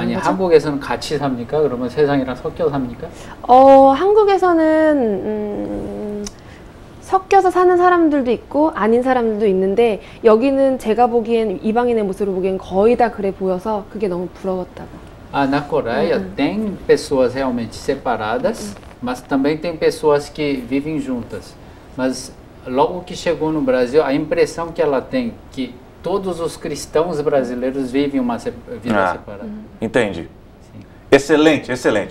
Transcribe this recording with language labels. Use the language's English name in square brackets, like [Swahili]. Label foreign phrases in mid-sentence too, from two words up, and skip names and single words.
[Korean] 아니 거죠? 한국에서는 같이 삽니까? 그러면 세상이랑 섞여 삽니까? 한국에서는 섞여서 사는 사람들도 있고 아닌 사람들도 있는데 여기는 제가 보기엔 이방인의 모습을 보기엔 거의 다 그래 보여서 그게 너무 부러웠다고. [Portuguese] Na Coreia tem pessoas realmente separadas, mas também tem pessoas que vivem juntas. Mas logo que chegou no Brasil, a impressão que ela tem que todos os cristãos brasileiros vivem uma vida separada. Entendi. Sim. Excelente, excelente.